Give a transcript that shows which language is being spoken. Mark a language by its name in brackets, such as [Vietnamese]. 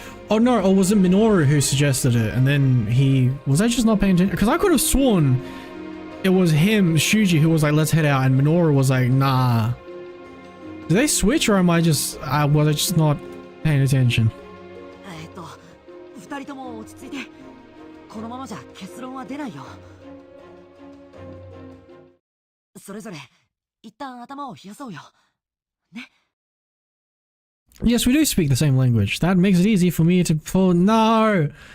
[English] Oh no, or was it Minoru who suggested it and then was I just not paying attention? Because I could have sworn it was him, Shuji, who was like, let's head out, and Minoru was like, nah. Did they switch, or was I just not paying attention? [Japanese] 二人とも落ち着いて。このままじゃ結論は出ないよ。それぞれ一旦頭を冷やそうよ。ね。 [English] Yes, we do speak the same language. That makes it easy for me to pull. No!